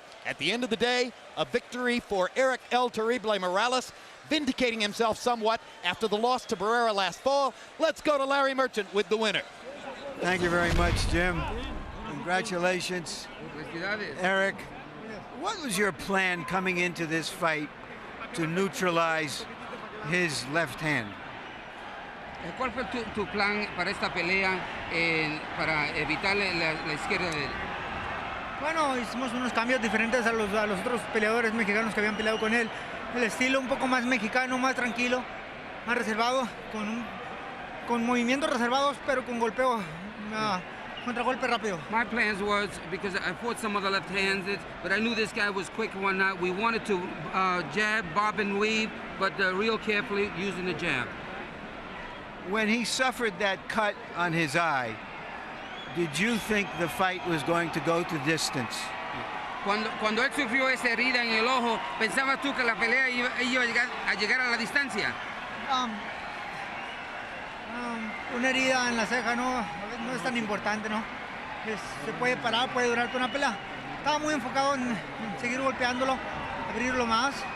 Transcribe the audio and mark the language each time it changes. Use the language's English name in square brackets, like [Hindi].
[English] At the end of the day, a victory for Erik El Terrible Morales, vindicating himself somewhat after the loss to Barrera last fall. Let's go to Larry Merchant with the winner. Thank you very much, Jim. Congratulations, Erik. What was your plan coming into this fight to neutralize his left hand? [Spanish] ¿Cuál fue tu plan para esta pelea para evitar la izquierda de él? Bueno, hicimos unos cambios diferentes a los otros peleadores mexicanos que habían peleado con él. El estilo un poco más mexicano, más tranquilo, más reservado, con movimientos reservados, pero con golpeo, contragolpe rápido. [English] My plans was, because I fought some other left-handed, but I knew this guy was quick one night. We wanted to jab, bob and weave, but real carefully using the jab. When he suffered that cut on his eye, did you think the fight was going to go to distance? [Spanish] Cuando él sufrió esa herida en el ojo, ¿pensabas tú que la pelea iba a llegar a la distancia? Una herida en la ceja no es tan importante, ¿no? Se puede parar, puede durar toda una pelea. Estaba muy enfocado en seguir golpeándolo, abrirlo más.